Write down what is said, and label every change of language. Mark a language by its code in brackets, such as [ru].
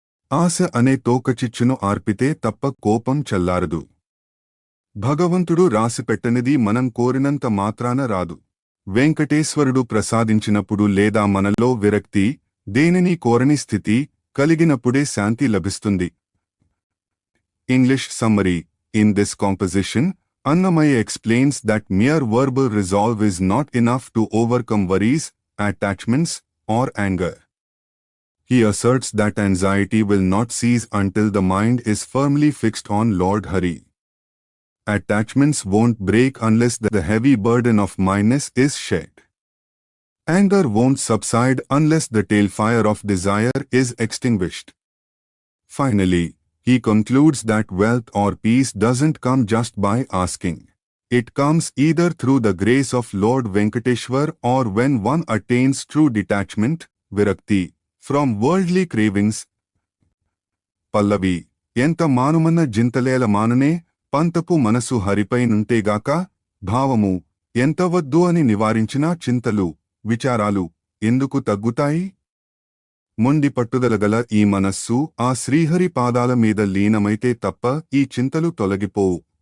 [te] ఆశ అనే తోకచిచ్చును ఆర్పితే తప్ప కోపం చల్లారదు. భగవంతుడు రాసిపెట్టనిది మనం కోరినంత మాత్రాన రాదు. వెంకటేశ్వరుడు ప్రసాదించినప్పుడు లేదా మనలో విరక్తి, దేనిని కోరని స్థితి కలిగినప్పుడే శాంతి లభిస్తుంది. [en] English summary: In this composition, Annamaya explains that mere verbal resolve is not enough to overcome worries, attachments, or anger. He asserts that anxiety will not cease until the mind is firmly fixed on Lord Hari. Attachments won't break unless the heavy burden of mindness is shed. Anger won't subside unless the tailfire of desire is extinguished. Finally, he concludes that wealth or peace doesn't come just by asking. It comes either through the grace of Lord Venkateshwar or when one attains true detachment, virakti, from worldly cravings. [te] Pallavi, enta manumanna జింతలేల మానునే పంతపు మనసు హరిపై నుంటేగాక. భావము, ఎంత వద్దు అని నివారించినా చింతలు, విచారాలు ఎందుకు తగ్గుతాయి? మొండి పట్టుదలగల ఈ మనస్సు ఆ శ్రీహరి పాదాల మీద లీనమైతే తప్ప ఈ చింతలు తొలగిపోవు.